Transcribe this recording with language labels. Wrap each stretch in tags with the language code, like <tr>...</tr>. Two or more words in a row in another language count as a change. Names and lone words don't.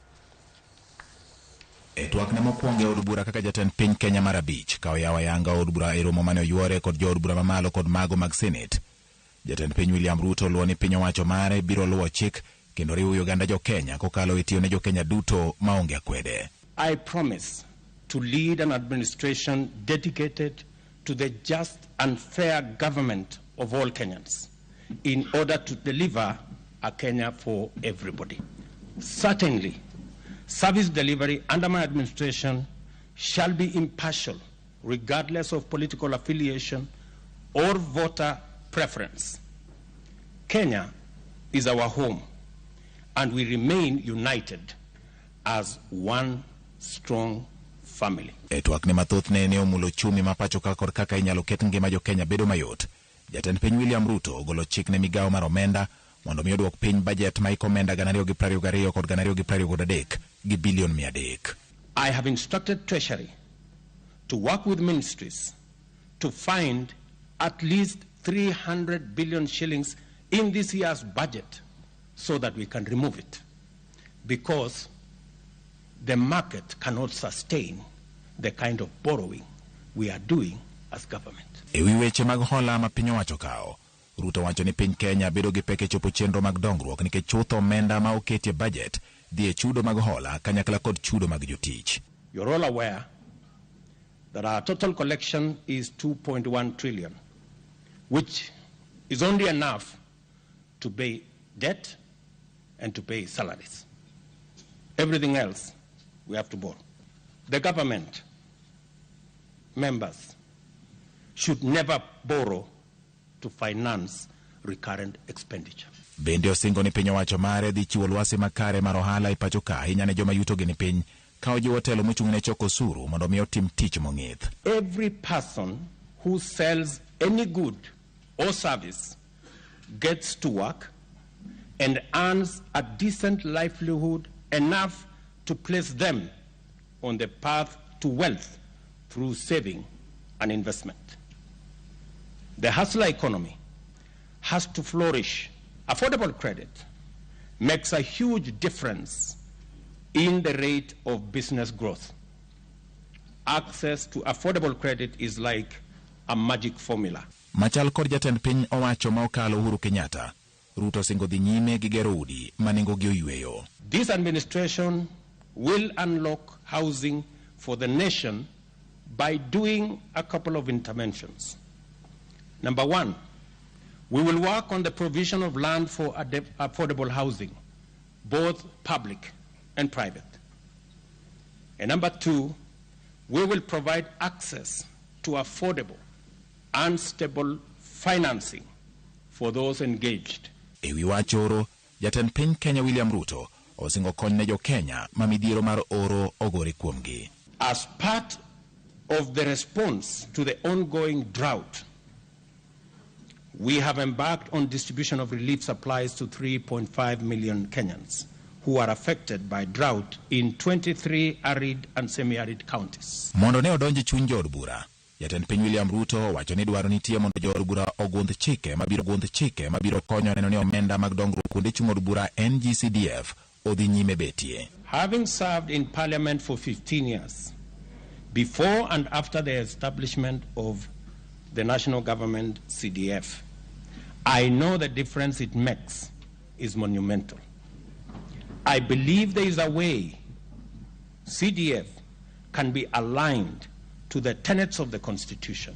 <luo>Twak ne mokwongo od bura kaka jatend piny Kenya mar 5 ka oyawa yanga od bura e romo mane oyuore kod jood bura mamalo kod mago mag Senate. Jatend piny William Ruto luwo ni piny owacho mare biro luwo chik kendo riwo oganda jo Kenya kokalo e tiyo ne jo Kenya duto maonge akwede.</luo> <en>I promise to lead an administration dedicated to the just and fair government of all Kenyans in order to deliver a Kenya for everybody. Certainly, service delivery under my administration shall be impartial, regardless of political affiliation or voter preference. Kenya is our home, and we remain united as one strong family.</en> <luo>Twak ne mathoth ne omulo chumi mapacho kaka kaka inyalo ket ngima jo Kenya bedo mayot. Jatend piny William Ruto ogolo chik ne migao mar omenda mondo mi odwok piny budget ma ikomenda 222 kod 223 gi bilion 300.</luo> <en>I have instructed Treasury to work with ministries to find at least 300 billion shillings in this year's budget so that we can remove it, because the market cannot sustain the kind of borrowing we are doing as government.</en> <luo>Ewi weche mag hola ma piny owacho kao, Ruto wacho ni piny Kenya bedo gi pek e chopo chenro mag dongruok nikech chutho omenda ma oketie budget dhi e chudo mag hola kanyakla kod chudo mag jotich.</luo> <en>You're all aware that our total collection is 2.1 trillion, which is only enough to pay debt and to pay salaries. Everything else we have to borrow. The government members should never borrow to finance recurrent expenditure.</en> <luo>Bende osingo ni piny owacho mare dhi chiwo lwasi makare mar ohala e pacho ka ahinya ne joma yuto gi ni piny ka ojiwo telo mochung' ne choko osuru mondo mi otim tich mong'ith.</luo> <en>Every person who sells any good or service gets to work and earns a decent livelihood enough to place them on the path to wealth through saving and investment. The hustler economy has to flourish. Affordable credit makes a huge difference in the rate of business growth. Access to affordable credit is like a magic formula.</en> <luo>Machal kod jatend piny owacho ma okalo Uhuru Kenyatta, Ruto singo dhi nyime gi gero udi ma nengogi oyweyo.</luo> <en>This administration will unlock housing for the nation by doing a couple of interventions. Number one, we will work on the provision of land for affordable housing, both public and private. And number two, we will provide access to affordable and stable financing for those engaged.</en> <luo>Ewi wachoro, jatend piny Kenya William Ruto osingo kony ne jo Kenya ma midhiero mar oro ogore kuomgi.</luo> <en>As part of the response to the ongoing drought, we have embarked on distribution of relief supplies to 3.5 million Kenyans who are affected by drought in 23 arid and semi-arid counties.</en> <luo>Mondo ne odonji chuny jood bura, jatend piny William Ruto wacho ni dwaro nitie mondo jood bura ogundh chike mabiro konyo neno ni omenda mag dongruok kuonde chung od bura NGCDF odhi nyime betie.</luo> <en>Having served in Parliament for 15 years, before and after the establishment of the national government CDF, I know the difference it makes is monumental. I believe there is a way CDF can be aligned to the tenets of the Constitution.</en>